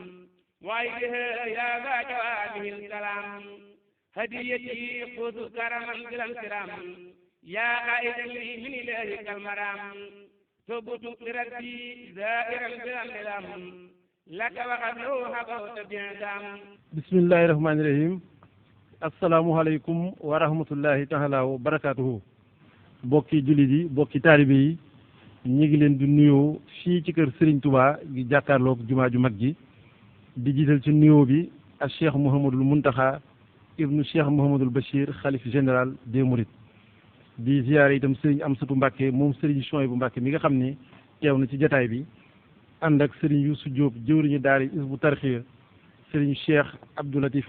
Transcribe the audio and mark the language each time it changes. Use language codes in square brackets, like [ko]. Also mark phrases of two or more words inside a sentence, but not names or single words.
[ar] وإليه يا ذا جوابه الكلام هديتي خذ كرما بلا انسرام يا قائدا لي من إلهك المرام تبت لربي زائرا بلا انسرام لك وقبله هبوت بإعدام بسم الله الرحمن الرحيم السلام عليكم ورحمة الله تعالى وبركاته [wo] bokki jullit yi bokki taalibe yi ñu ngi leen di nuyoo fii ci kër Serigne Touba gi jàkkaarloog jumaa ju mag ji di jiital ci nuyoo bi ak Cheikh Mouhamadul Muntaxa ibnu Cheikh Mouhamadul Bachir xalif [fr] général des Mourides [wo] di ziyaare itam Serigne Amsatou Mbacke moom Serigne Chouaïbou Mbacke mi nga xam ni teew na ci jataay bi ànd ak Serigne Youssou Diop jëwriñu daari Hizbut Tarqiyyah Serigne Cheikh Abdou Latif